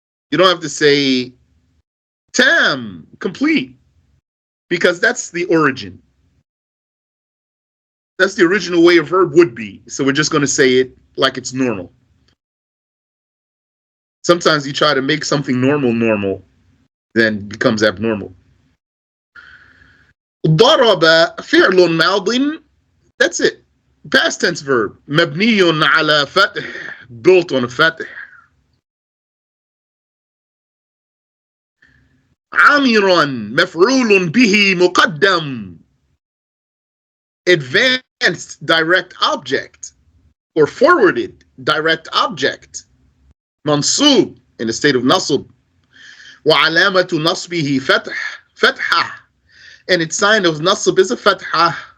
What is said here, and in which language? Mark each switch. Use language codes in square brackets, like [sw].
[en] You don't have to say tam, complete, because that's the origin. That's the original way a verb would be. So we're just going to say it like it's normal. Sometimes you try to make something normal, then it becomes abnormal. [ar] ضرب فعل ماض, [en] that's it. Past tense verb. [ar] مبني على فتح, [en] built on a [ar] فتح. عامرا مفعول به مقدم, [en] advanced direct object, or forwarded direct object. [ar] منصوب, [en] in the state of nasb. [ar] وعلامة نصبه فتحة, [en] and its sign of nasb is a فتحة.